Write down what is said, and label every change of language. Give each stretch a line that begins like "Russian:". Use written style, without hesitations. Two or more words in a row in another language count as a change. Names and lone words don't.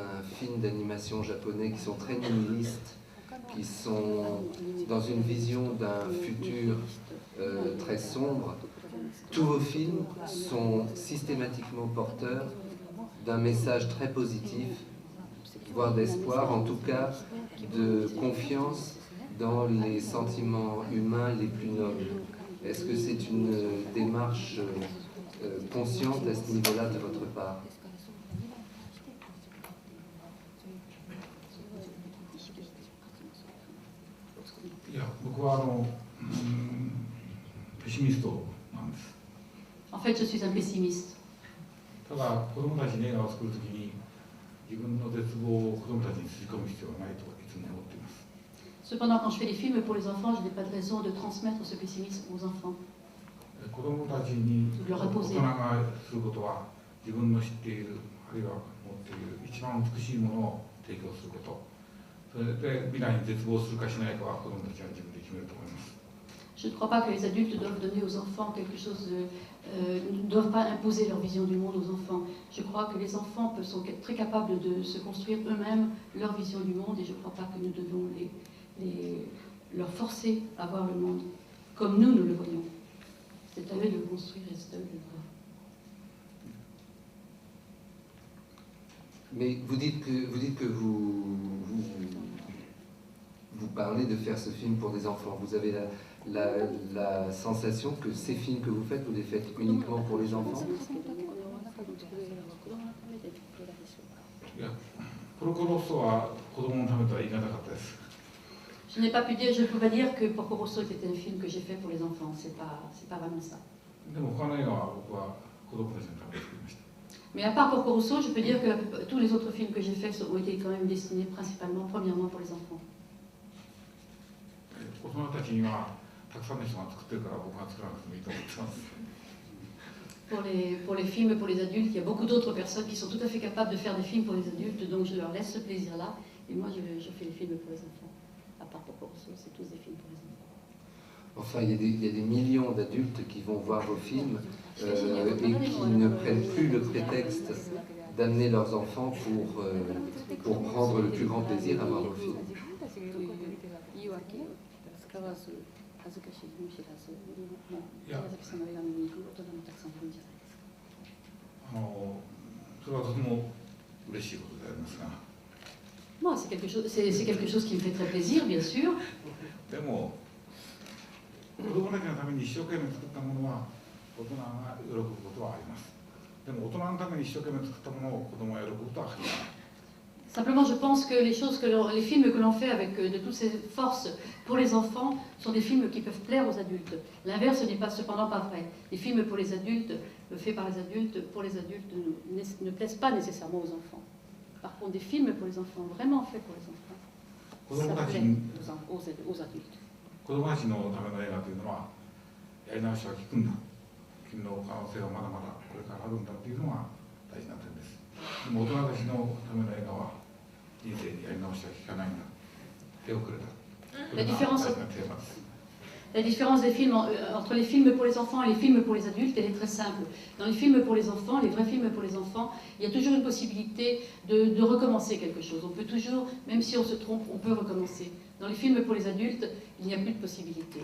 French: films d'animation japonais qui sont très nihilistes, qui sont dans une vision d'un futur très sombre, tous vos films sont systématiquement porteurs d'un message très positif, voire d'espoir, en tout cas de confiance dans les sentiments humains les plus nobles. Est-ce que c'est une démarche consciente à ce niveau-là de votre part?
Japanese: いや、僕はペシミストなんです。
French: En fait, je suis un pessimiste.
Japanese: ただ、子供たちに映画を作るときに自分の絶望を子供たちにすり込む必要はないといつも思っています。
French: Cependant, quand je fais des films pour les enfants, je n'ai pas de raison de transmettre ce pessimisme aux enfants.
Japanese: 子供たちに大人がすることは自分の知っているあるいは持っている一番美しいものを提供すること。それで未来に絶望するかしないかは子供たちは自分で決めると思います。
French: Je ne crois pas que les adultes doivent donner aux enfants quelque chose, ne doivent pas imposer leur vision du monde aux enfants. Je crois que les enfants sont très capables de se construire eux-mêmes leur vision du monde et je ne crois pas que nous devons leur forcer à voir le monde comme nous le voyons. C'est à eux de le construire et c'est à eux de le voir. Mais vous dites que vous parlez de faire ce film pour des enfants. Vous avez la sensation que ces films que vous faites, vous les faites uniquement pour les enfants?
Japanese: いや、コロコロソは子供のためとは言い難かったです。
French: Je n'ai pas pu dire, je ne peux pas dire que Porco Rosso était un film que j'ai fait pour les enfants. C'est pas vraiment ça.
Japanese: でも他の映画は僕は子供たちのために作りました。
French: Mais à part Porco Rosso, je peux dire que tous les autres films que j'ai faits ont été quand même destinés principalement, premièrement pour les enfants.
Japanese: 大人たちにはたくさんの人が作ってるから僕が作らなくてもいいと思ってます。
French: Pour les films pour les adultes, il y a beaucoup d'autres personnes qui sont tout à fait capables de faire des films pour les adultes, donc je leur laisse ce plaisir-là. Et moi, je fais les films pour les enfants. À part Porco Rosso, c'est tous des films pour les enfants. Enfin, il y a des millions d'adultes qui vont voir vos films et qui ne prennent plus le prétexte d'amener leurs enfants pour prendre le plus grand plaisir à voir vos films.
Japanese: 恥ずかしい見知らず宮崎さんの映画見に行く大人もたくさんいるんじゃないですか。それはとても嬉しいことでありますが。
French: Moi, c'est quelque chose qui me fait très plaisir, bien sûr.
Japanese: でも子供たちのために一生懸命作ったものは大人が喜ぶことはあります。でも大人のために一生懸命作ったものを子供が喜ぶことはありません。
French: Simplement, je pense que les films que l'on fait avec de toutes ces forces pour les enfants sont des films qui peuvent plaire aux adultes. L'inverse n'est pas cependant pas vrai. Les films pour les adultes, faits par les adultes, pour les adultes, ne plaisent pas nécessairement aux enfants. Par contre, des films pour les enfants, vraiment faits pour les enfants, ça plaît aux adultes.
Japanese: 子供たちのための映画というのはやり直しは効くんだ。君の可能性はまだまだこれからあるんだというのが大事な点です。でも大人たちのための映画は人生にやり直しは効かないんだ。手をくれた。これが大事なテーマです。
French: La différence des films entre les films pour les enfants et les films pour les adultes, elle est très simple. Dans les films pour les enfants, les vrais films pour les enfants, il y a toujours une possibilité de recommencer quelque chose. On peut toujours, même si on se trompe, on peut recommencer. Dans les films pour les adultes, il n'y a plus de possibilité.